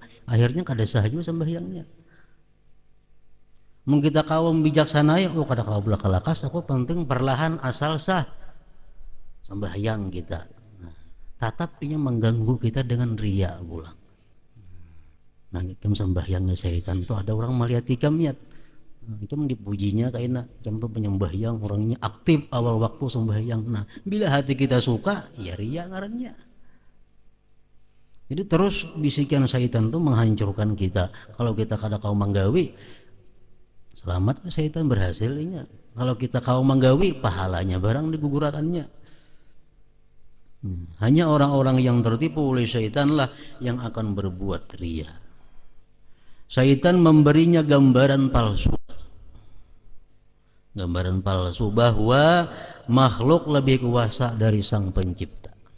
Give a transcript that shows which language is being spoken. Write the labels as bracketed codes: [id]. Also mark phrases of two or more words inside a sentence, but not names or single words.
[bjn] Akhirnya kada sah juga sembahyangnya. Mung kita kaum bijaksana ya, kada kau belak-belakas, aku penting perlahan asal sah sembahyang kita. Nah, tatapnya mengganggu kita dengan riya pulang. Nah, ikam sembahyangnya syaitan itu ada orang melihat ikam niat. Ikam dipujinya kaina, ikam tuh penyembahyang orangnya aktif awal waktu sembahyang. Nah, bila hati kita suka, ya riya ngarannya. Jadi terus bisikan syaitan itu menghancurkan kita. Kalau kita kada kau manggawi, selamat syaitan berhasilnya. Kalau kita kau manggawi, pahalanya barang diguguratannya. Hanya orang-orang yang tertipu oleh syaitanlah yang akan berbuat riya. Syaitan memberinya gambaran palsu. Gambaran palsu bahwa makhluk lebih kuasa dari sang pencipta.